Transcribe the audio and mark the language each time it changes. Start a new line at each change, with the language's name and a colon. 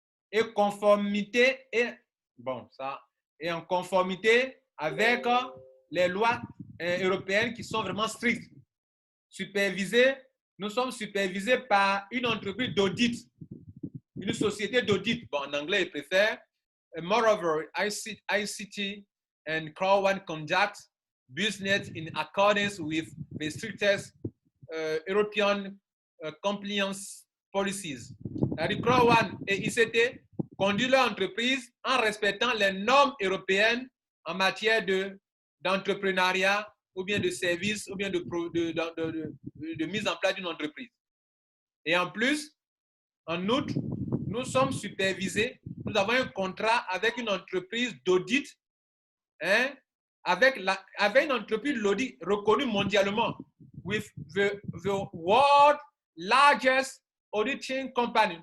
French: Et conformité et en conformité avec les lois européennes qui sont vraiment strictes. Nous sommes supervisés par une entreprise d'audit, une société d'audit. Bon, en anglais, ils préfèrent.
English: Moreover, ICT and Crowd1 conduct business in accordance with the strictest European compliance policies.
French: Crowd1 et ICT conduisent leur entreprise en respectant les normes européennes en matière d'entrepreneuriat ou bien de service ou bien de mise en place d'une entreprise. Et en plus, en outre, nous sommes supervisés, nous avons un contrat avec une entreprise d'audit, avec une entreprise d'audit reconnue mondialement,
English: with the world largest auditing company.